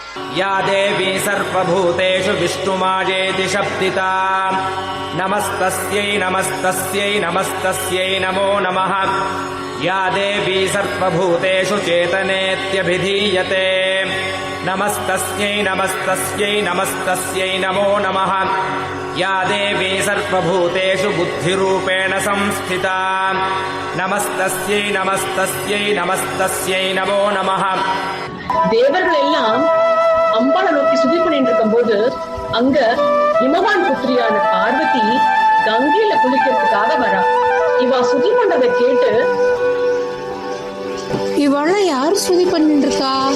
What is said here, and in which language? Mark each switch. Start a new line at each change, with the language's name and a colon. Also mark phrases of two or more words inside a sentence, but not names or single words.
Sanskrit: या देवी सर्वभूतेषु विष्णुमायेति शब्दिता नमस्तस्यै नमस्तस्यै नमस्तस्यै नमो नमः या देवी सर्वभूतेषु चेतनेत्यभिधीयते नमस्तस्यै नमस्तस्यै नमस्तस्यै नमो नमः या देवी सर्वभूतेषु बुद्धिरूपेण संस्थिता नमस्तस्यै नमस्तस्यै नमस्तस्यै नमो नमः.
Tamil: தேவர்கள் எல்லாம் அம்பாளை நோக்கி சுதி பண்ணிட்டு இருக்கும் போது அங்க இமவான் புத்திரியான பார்வதி கங்கையில குளிக்கிறதுக்காக வரா. இவ சுதி பண்றதை கேட்டு, இவள யார் சுதி பண்ணிட்டு இருக்கா?